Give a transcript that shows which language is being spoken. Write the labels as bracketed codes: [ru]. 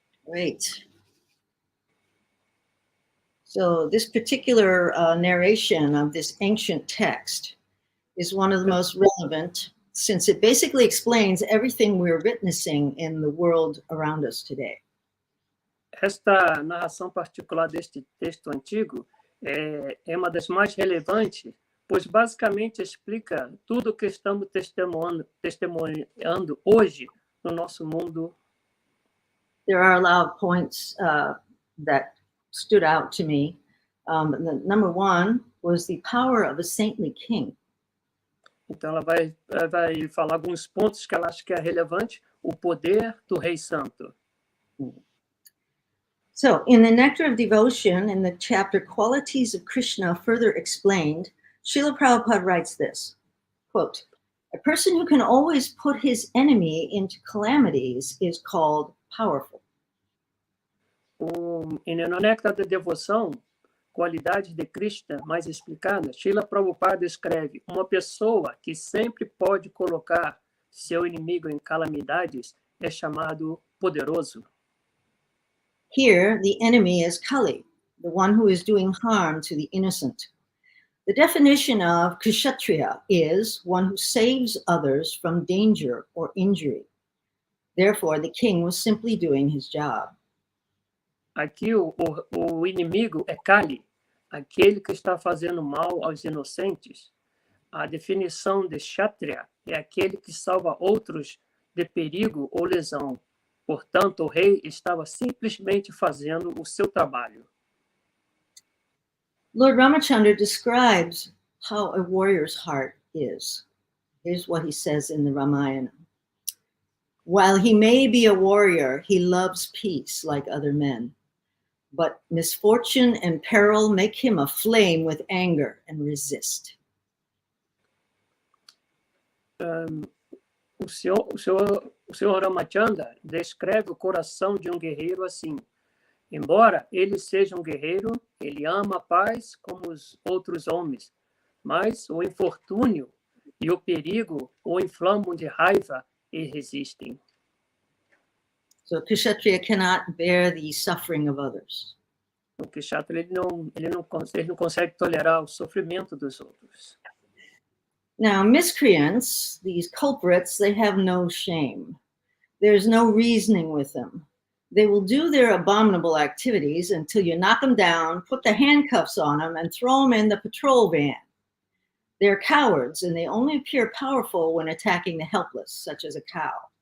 [en] Great. So this particular narration of this ancient text is one of the most relevant, since it basically explains everything we're witnessing in the world around us today. [pt] Esta narração particular deste texto antigo é uma das mais relevantes, pois basicamente explica tudo o que estamos testemunhando hoje no nosso mundo. [en] There are a lot of points that stood out to me. Number one was the power of a saintly king. [pt] Então ela vai falar alguns pontos que ela acha que é relevante, o poder do rei santo. [en] So, in the Nectar of Devotion, in the chapter Qualities of Krishna Further Explained, Srila Prabhupada writes this, quote, "A person who can always put his enemy into calamities is called powerful." [pt] E no Néctar da Devoção, Qualidades de Krishna mais explicadas, Srila Prabhupada escreve: uma pessoa que sempre pode colocar seu inimigo em calamidades é chamado poderoso. [en] Here, the enemy is Kali, the one who is doing harm to the innocent. The definition of kshatriya is one who saves others from danger or injury. Therefore, the king was simply doing his job. [pt] Aqui o inimigo é Kali, aquele que está fazendo mal aos inocentes. A definição de kshatriya é aquele que salva outros de perigo ou lesão. Portanto, o rei estava simplesmente fazendo o seu trabalho. [en] Lord Ramachandra describes how a warrior's heart is. Here's what he says in the Ramayana. "While he may be a warrior, he loves peace like other men. But misfortune and peril make him aflame with anger and resist." [pt] O senhor Ramachandra descreve o coração de um guerreiro assim. Embora ele seja um guerreiro, ele ama a paz como os outros homens. Mas o infortúnio e o perigo o inflamam de raiva e resistem. [en] So Kshatriya cannot bear the suffering of others. [pt] O Kshatriya, ele não consegue tolerar o sofrimento dos outros. [en] Now, miscreants, these culprits, they have no shame. There's no reasoning with them. They will do their abominable activities until you knock them down, put the handcuffs on them, and throw them in the patrol van. They're cowards, and they only appear powerful when attacking the helpless, such as a cow.